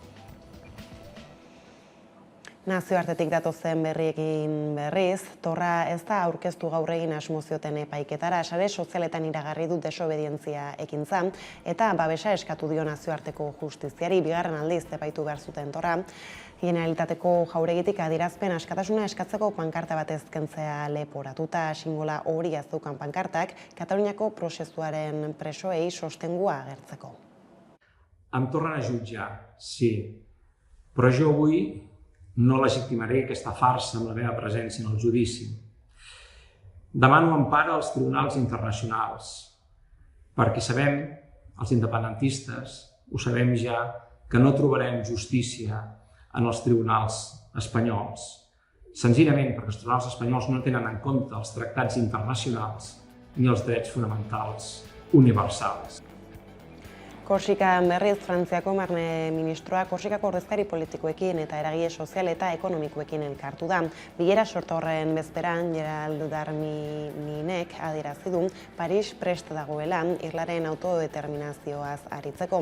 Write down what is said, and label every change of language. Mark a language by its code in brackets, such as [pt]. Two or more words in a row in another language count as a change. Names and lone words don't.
[eu] Nazioartetik datozen berriekin berriz, Torra ez da aurkeztu gaur egin asmo zioten epaiketara, sare sozialetan iragarri du desobedientzia ekintza eta babesa eskatu dio nazioarteko justiziari, bigarren aldiz epaitu behar zuten Torra. Generalitateko jauregitik adierazpen askatasuna eskatzeko pankarta bat ezkentzea leporatuta, sinbola hori azeukan pankartak, Kataluniako prozesuaren presoei sostengua agertzeko. [ca] Em tornen a jutjar, sí, però jo avui no legitimaré aquesta farsa amb la meva presència en el judici. Demano empara als tribunals internacionals, perquè sabem, els independentistes, ho sabem ja, que no trobarem justícia en els tribunals espanyols, senzillament perquè els tribunals espanyols no tenen en compte els tractats internacionals ni els drets fonamentals universals. [eu] Korsikan berriz, Frantziako barne ministroa Korsikako ordezkari politikoekin eta eragile sozial eta ekonomikoekin elkartu da. Bilera sorta horren bezperan, Gerald Darmininek adierazi du Paris prest dagoela Irlaren autodeterminazioaz aritzeko.